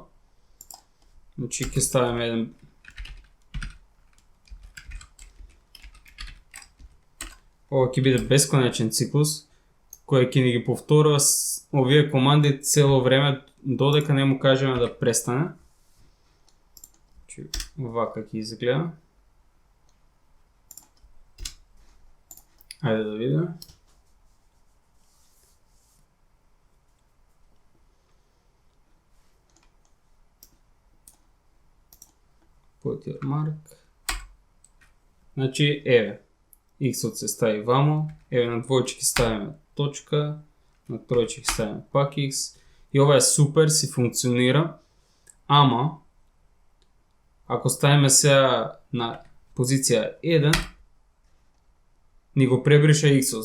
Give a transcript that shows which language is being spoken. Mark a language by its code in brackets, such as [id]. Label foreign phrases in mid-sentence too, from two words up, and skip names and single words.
[mk] Значи ќе ставиме еден ова ќе биде бесконечен циклус кој ќе ни ги повторува овие команди цело време додека не му кажеме да престане. Значи вака ќе изгледа. Ајде да видиме. [en] Put your mark. [mk] Значи, еве, x-от се стави вамо, еве на двојче ќе ставиме точка, на тројче ќе ставиме пак x. И ова е супер, си функционира, ама, ако ставиме сега на позиција 1, ни го пребриша x-от.